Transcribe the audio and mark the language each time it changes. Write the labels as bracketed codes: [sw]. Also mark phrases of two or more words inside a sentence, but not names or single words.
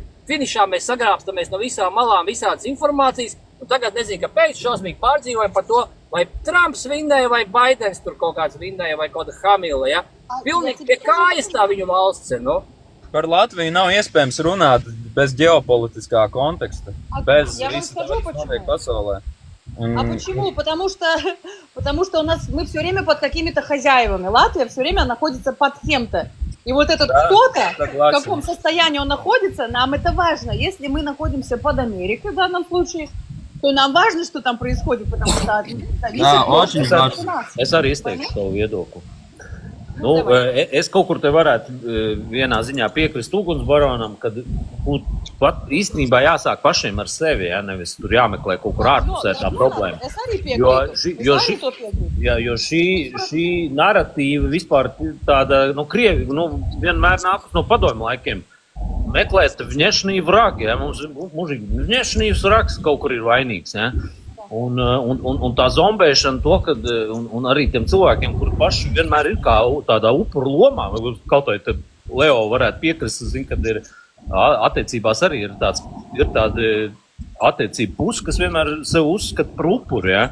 [lv] Finišā mēs sagrābstamies no visām malām visādas informācijas un tagad nezinu, kāpēc šausmīgi pārdzīvojam par to, vai Trumps vinnēja, vai Baidens tur kaut kāds vinnēja, vai kaut kāda Hamila, ja? Pilnīgi pie kājas tā viņu valsts ir, nu. Par Latviju nav iespējams runāt bez ģeopolitiskā konteksta, bez visu, kas notiek pasaulē. [ru] А почему? Потому что мы все время под какими-то хозяевами. Латвия все время находится под кем-то. И вот этот кто-то, в каком состоянии он находится, нам это важно. Если мы находимся под Америкой в данном случае, то нам важно, что там происходит, потому что зависит от нас. [lv] Es arī izteikšu savu viedokli. Nu, es kaut kur te varētu vienā ziņā piekrist ugunsbaronam, kad būtu īstenībā jāsāk pašiem ar sevi, ja, nevis tur jāmeklē kaut kur ārpusē tā problēma. Es arī piekrītu. Jo šī narratīva vispār tāda, Krievi, vienmēr nākus no padomju laikiem. [ru] Meklēt внешние враги, [lv] ja, mums [ru] внешний враг [lv] kaut kur ir vainīgs, ja. Un tā zombēšana to, kad, un arī tiem cilvēkiem, kuri paši vienmēr ir kā tādā upuru lomā, kaut vai te Leo varētu piekrist, kad ir attiecībās arī ir tāda attiecība puse, kas vienmēr sev uzskata par upuru, ja?